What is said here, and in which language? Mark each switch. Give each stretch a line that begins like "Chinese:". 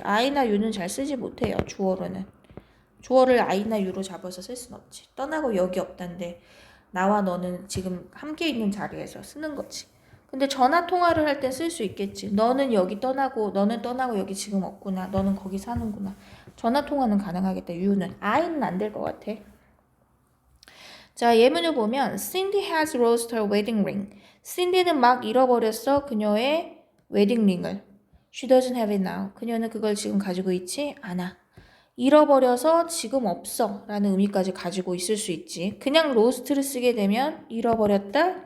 Korean: I나 U는 잘 쓰지 못해요. 주어로는. 주어를 I나 U로 잡아서 쓸 수는 없지. 떠나고 여기 없다인데 나와 너는 지금 함께 있는 자리에서 쓰는 거지. 근데 전화 통화를 할 땐 쓸 수 있겠지. 너는 떠나고 여기 지금 없구나. 너는 거기 사는구나. 전화 통화는 가능하겠다. U는. I는 안 될 것 같아. 자, 예문을 보면
English: Cindy has lost her wedding ring.
Korean: Cindy는 막 잃어버렸어. 그녀의 웨딩링을.
English: She doesn't have it now.
Korean: 그녀는 그걸 지금 가지고 있지 않아. 잃어버려서 지금 없어 라는 의미까지 가지고 있을 수 있지. 그냥 lost를 쓰게 되면 잃어버렸다.